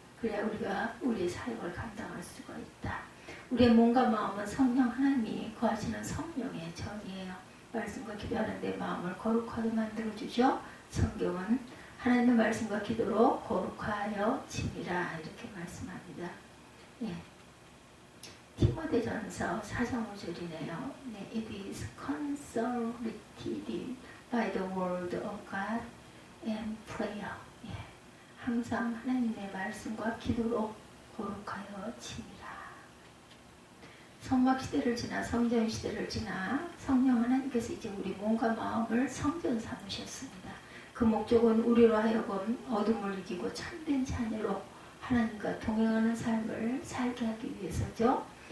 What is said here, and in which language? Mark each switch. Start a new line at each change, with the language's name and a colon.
Korean: 그래야 우리가 우리의 사역을 감당할 수가 있다. 우리의 몸과 마음은 성령 하나님이 거하시는 성령의 전이에요. 말씀과 기도하는 내 마음을 거룩하게 만들어주죠. 성경은 하나님의 말씀과 기도로 거룩하여 짐이라 이렇게 말씀합니다. 예. 디모데전서 4장 5절이네요.
English: 네, It is consolidated by the word of God and prayer.
Korean: 예. 항상 하나님의 말씀과 기도로 거룩하여 짐이라. 성막 시대를 지나 성전 시대를 지나 성령 하나님께서 이제 우리 몸과 마음을 성전 삼으셨습니다. 그 목적은 우리로 하여금 어둠을 이기고 참된 자녀로 하나님과 동행하는 삶을 살게 하기 위해서죠.